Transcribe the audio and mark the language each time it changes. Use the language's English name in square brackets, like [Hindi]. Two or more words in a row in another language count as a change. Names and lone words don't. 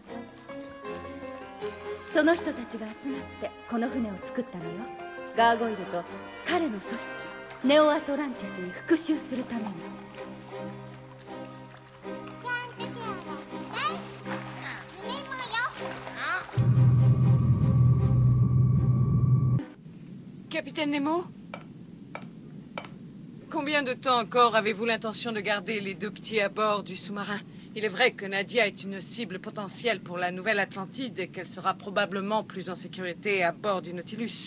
[Japanese] その人たちが集まってこの船を作ったのよ。ガーゴイルと彼の組織ネオアトランティスに復讐するために。ちゃんと手を洗ってね。 [French] Capitaine Nemo? Combien de temps encore avez-vous l'intention de garder les deux petits à bord du sous-marin? Il est vrai que Nadia est une cible potentielle pour la Nouvelle Atlantide et qu'elle sera probablement plus en sécurité à bord du Nautilus.